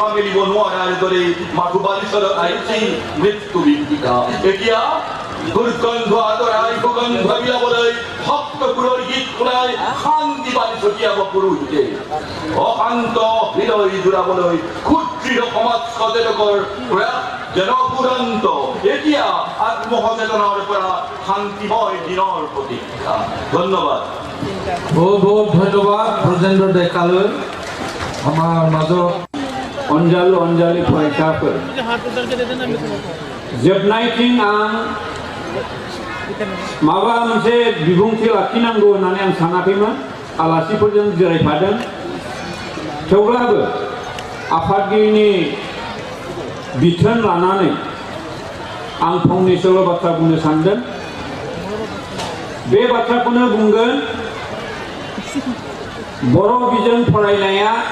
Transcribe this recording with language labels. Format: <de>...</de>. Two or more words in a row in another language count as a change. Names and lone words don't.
<as>মেলিব নোৱাৰাৰ দৰে মাথো বালিচৰত আহিছিল মৃত্যু বিভীষিকা এতিয়া দুৰ্গন্ধ আদৰাই সুগন্ধ বিলাবলৈ ভক্তপুৰৰ গীত শুনাই শান্তি বালি ছটিয়াব পুৰুষে অশান্ত হৃদয় জোৰাবলৈ ক্ষুদ্ৰ সমাজ সচেতকৰ প্ৰয়াস যেন পুৰন্ত এতিয়া আত্মসচেতনৰ পৰা শান্তিময় দিনৰ প্ৰতীক্ষা ধন্যবাদ বহুত বহুত ধন্যবাদ ব্ৰজেন্দ্ৰ ডেকালৈ আমাৰ মাজত</as> <brx>अनजालु अनजालि फरायसाफोर जोबनायथिं आं माबा मोनसे बिबुंथि लाखिनांगौ होननानै आं सानाखैमोन आलासिफोरजों जिरायफादों थेवब्लाबो आफादगिरिनि बिथोन लानानै आं फंनैसोल' बाथ्रा बुंनो सानदों बे बाथ्राखौनो बुंगोन बर' बिजों फरायनाया</brx>